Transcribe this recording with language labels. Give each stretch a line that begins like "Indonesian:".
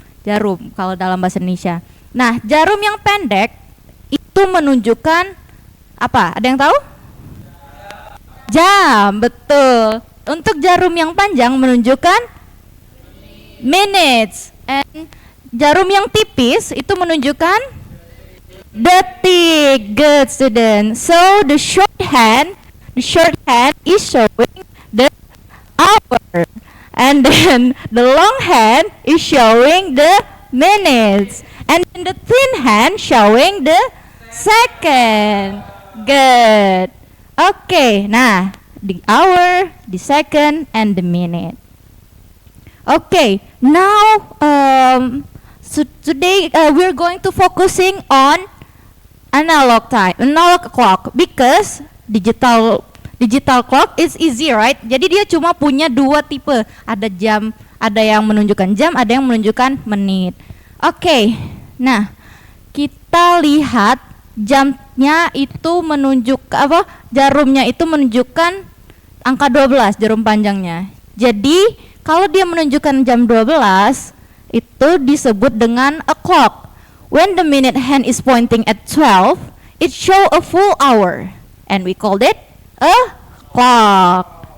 Indonesian: Jarum kalau dalam bahasa Indonesia. Nah, jarum yang pendek itu menunjukkan apa? Ada yang tahu? Jam, betul. Untuk jarum yang panjang menunjukkan minutes. And jarum yang tipis itu menunjukkan detik.
English: Good student. So the shorthand is showing the hour, and then the long hand is showing the minutes, and then the thin hand showing the second. Good. Okay, nah, the hour, the second, and the minute. Okay, now so today we're going to focusing on analog clock, because digital clock is easy, right?
Indonesian: Jadi dia cuma punya dua tipe, ada jam, ada yang menunjukkan jam, ada yang menunjukkan menit. Oke, nah kita lihat jamnya itu jarumnya itu menunjukkan angka 12, jarum panjangnya. Jadi kalau dia menunjukkan jam 12, itu disebut dengan a clock.
English: When the minute hand is pointing at 12, it show a full hour, and we called it a clock.